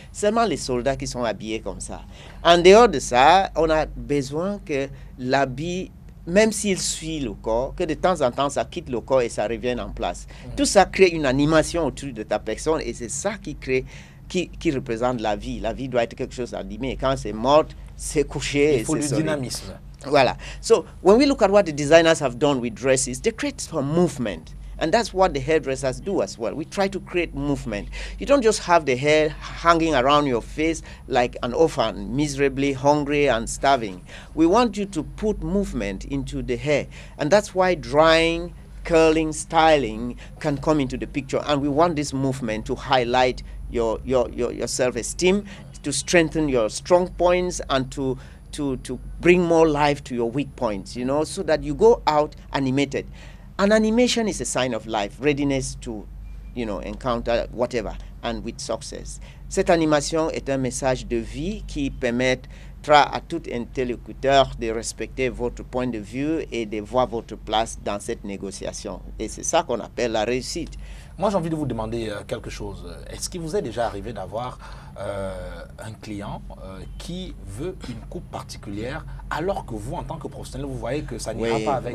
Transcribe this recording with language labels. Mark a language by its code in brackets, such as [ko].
[fr] Seulement les soldats qui sont habillés comme ça. En dehors de ça, on a besoin que l'habit, même s'il suit le corps, que de temps en temps, ça quitte le corps et ça revienne en place. Tout ça crée une animation autour de ta personne et c'est ça qui crée... Qui représente la vie. La vie doit être quelque chose d'animé. Quand c'est mort, c'est couché. Il faut du dynamisme. Voilà. [en] So, when we look at what the designers have done with dresses, they create some movement. And that's what the hairdressers do as well. We try to create movement. You don't just have the hair hanging around your face like an orphan, miserably hungry and starving. We want you to put movement into the hair. And that's why drying, curling, styling can come into the picture. And we want this movement to highlight your self-esteem, to strengthen your strong points and to bring more life to your weak points, you know, so that you go out animated. An animation is a sign of life, readiness to, you know, encounter whatever, and with success. [fr] Cette animation est un message de vie qui permettra à tout interlocuteur de respecter votre point de vue et de voir votre place dans cette négociation. Et c'est ça qu'on appelle la réussite. Moi, j'ai envie de vous demander quelque chose. Est-ce qu'il vous est déjà arrivé d'avoir un client qui veut une coupe particulière alors que vous, en tant que professionnel, vous voyez que ça n'ira pas avec